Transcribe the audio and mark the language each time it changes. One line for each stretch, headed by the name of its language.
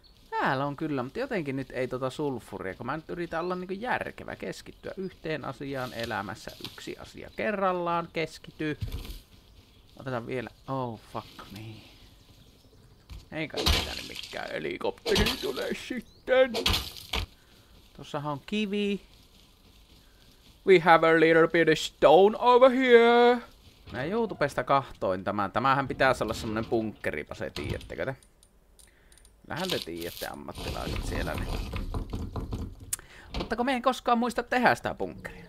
Finnish: Täällä on kyllä, mutta jotenkin nyt ei sulfuria, kun mä nyt yritän olla niinku järkevä, keskittyä yhteen asiaan elämässä, yksi asia kerrallaan, keskity. Otetaan vielä,
English: oh fuck me.
Finnish: Ei kai tänne mikään helikopteri tule sitten. Tossahan on kivi.
English: We have a little bit of stone over here.
Finnish: Mä YouTubesta kahtoin tämän. Tämähän pitäisi olla semmonen bunkkeripa, se tiedättekö te? Kyllähän te tiedätte ammattilaiset siellä. Niin. Mutta kun me en koskaan muista tehdä sitä bunkkeria.